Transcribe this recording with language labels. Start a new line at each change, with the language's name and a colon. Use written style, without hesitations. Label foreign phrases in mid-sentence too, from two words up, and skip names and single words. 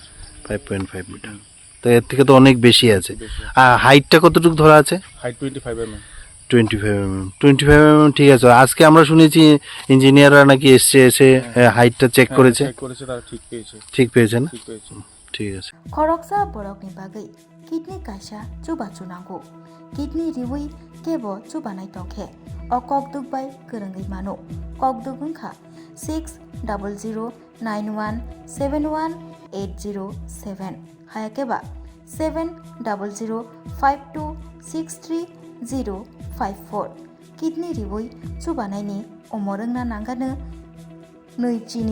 Bangla: 5.5 মিটার, তো এর থেকে তো অনেক বেশি আছে। আর হাইটটা কতটুকু ধরা আছে? হাইট 25 mm। 25 mm ঠিক আছে। আজকে আমরা শুনেছি ইঞ্জিনিয়াররা নাকি এসে হাইটটা চেক করেছে, চেক করেছে, তারা ঠিক পেয়েছে। ঠিক পেয়েছেন? ঠিক পেয়েছে। ঠিক আছে।
Bodo: खरकसा बरकनि बागै किडनी काइसा चुबा चुनांगौ किडनी रिवै केबो चुबानाय तंखे अ ककदुक बाय गोरोङै मानो ककदुक ओंखा 600091718007 हायाकेबा 7005263054 किडनी रिवै चुबानायनि अमरोंना नांगानो नैजिनि